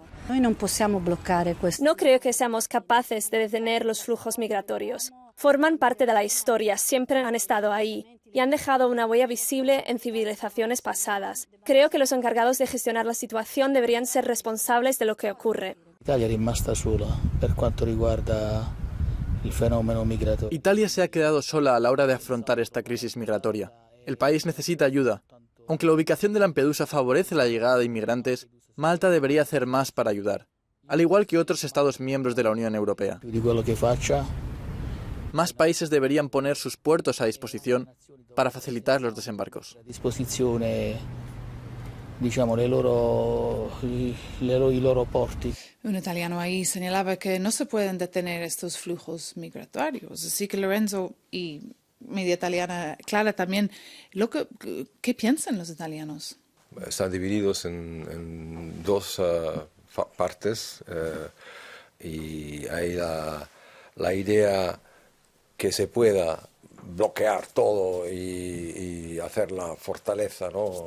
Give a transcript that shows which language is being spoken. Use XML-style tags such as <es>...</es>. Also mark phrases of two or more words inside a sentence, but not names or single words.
<es>No creo que seamos capaces de detener los flujos migratorios. Forman parte de la historia, siempre han estado ahí y han dejado una huella visible en civilizaciones pasadas. Creo que los encargados de gestionar la situación deberían ser responsables de lo que ocurre.</es> <it>Italia è rimasta sola per quanto riguarda il fenomeno migratorio.</it> <es>Italia se ha quedado sola a la hora de afrontar esta crisis migratoria. El país necesita ayuda. Aunque la ubicación de Lampedusa favorece la llegada de inmigrantes, Malta debería hacer más para ayudar, al igual que otros Estados miembros de la Unión Europea. Más países deberían poner sus puertos a disposición para facilitar los desembarcos.</es> <it>I loro porti.</it> <es>Un italiano ahí señalaba que no se pueden detener estos flujos migratorios. Así que Lorenzo y media italiana Clara también, ¿qué piensan los italianos? Están divididos en dos partes y hay la idea que se pueda bloquear todo y hacer la fortaleza, ¿no?</es>